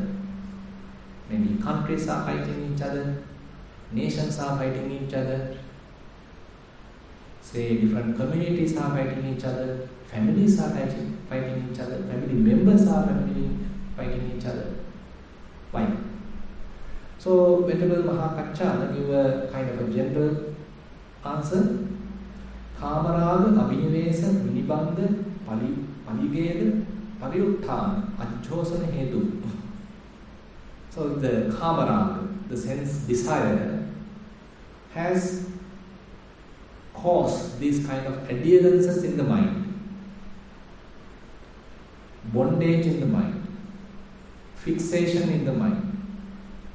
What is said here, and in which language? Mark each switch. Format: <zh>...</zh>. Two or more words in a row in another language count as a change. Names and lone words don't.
<en>Maybe countries are fighting each other, nations are fighting each other, say different communities are fighting each other, families are fighting each other, family members are fighting each other. Why? So Venerable Mahakachana give a kind of a general answer.</en> <pi>Kamaraga abhinivesa vinibandha paligeda pariuttana ajjosana hetu.</pi> <en>So the kamaraga, the sense desire, has caused these kind of adherences in the mind, bondage in the mind, fixation in the mind.</en>